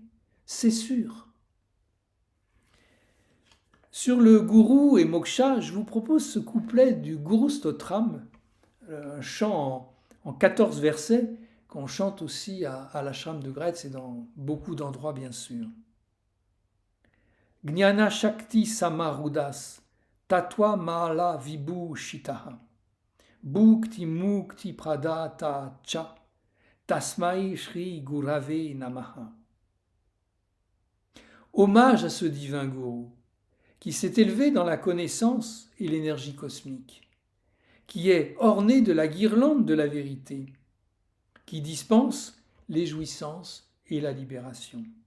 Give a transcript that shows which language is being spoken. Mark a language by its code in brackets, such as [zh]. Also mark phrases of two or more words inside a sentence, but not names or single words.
[fr] C'est sûr. Sur le gourou et moksha, je vous propose ce couplet du Guru Stotram, un chant en 14 versets qu'on chante aussi à l'ashram de Gretz et dans beaucoup d'endroits bien sûr. [sa] ज्ञान शक्ति समारूढः, तत्त्व माला विभू षितः, भुक्ति मुक्ति प्रदाता च, तस्मै श्री गुरवे नमः. [fr] Hommage à ce divin gourou qui s'est élevé dans la connaissance et l'énergie cosmique, qui est orné de la guirlande de la vérité, qui dispense les jouissances et la libération.